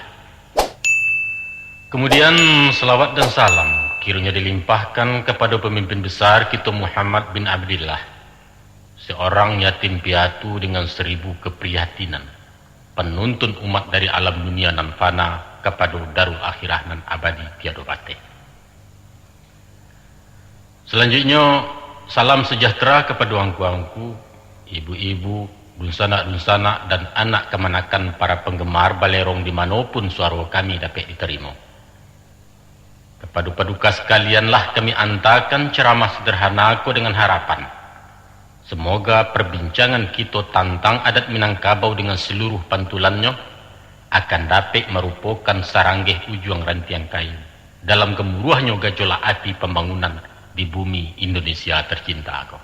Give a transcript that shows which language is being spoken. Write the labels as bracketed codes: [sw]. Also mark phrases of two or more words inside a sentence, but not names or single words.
[id] Kemudian selawat dan salam kiranya dilimpahkan kepada pemimpin besar kita Muhammad bin Abdillah, seorang yatim piatu dengan 1000 keprihatinan, penuntun umat dari alam dunia nan fana kepada darul akhirah nan abadi tiada batin. Selanjutnya salam sejahtera kepada angku-angku, ibu-ibu, dunsana-dunsana dan anak kemanakan para penggemar balerong dimanapun suara kami dapat diterima. Kepada paduka sekalianlah kami antarkan ceramah sederhanaku dengan harapan semoga perbincangan kita tentang adat Minangkabau dengan seluruh pantulannya akan dapat merupakan saranggih ujung rantian kayu dalam gemuruhnya gejolak api pembangunan di bumi Indonesia tercinta aku.